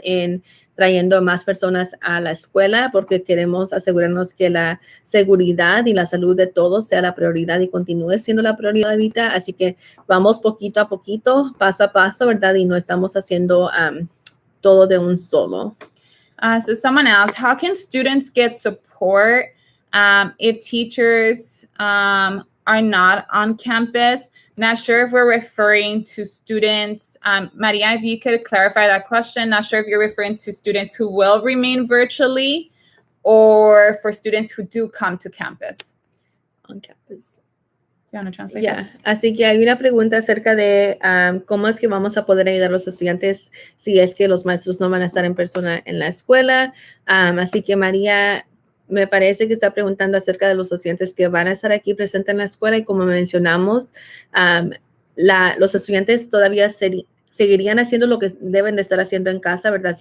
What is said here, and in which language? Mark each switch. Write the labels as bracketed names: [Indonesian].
[Spanish] En trayendo más personas a la escuela, porque queremos asegurarnos que la seguridad y la salud de todos sea la prioridad y continúe siendo la prioridad ahorita. Así que vamos poquito a poquito, paso a paso, ¿verdad? Y no estamos haciendo todo de un solo. [English] So someone else, how can students get support if teachers are not on campus? Not sure if we're referring to students. Maria, if you could clarify that question. Not sure if you're referring to students who will remain virtually or for students who do come to campus. On campus. Do you want to translate that? [Spanish] Así que hay una pregunta acerca de cómo es que vamos a poder ayudar a los estudiantes si es que los maestros no van a estar en persona en la escuela. Así que María, me parece que está preguntando acerca de los estudiantes que van a estar aquí presentes en la escuela, y como mencionamos, los estudiantes todavía seguirían haciendo lo que deben de estar haciendo en casa, ¿verdad?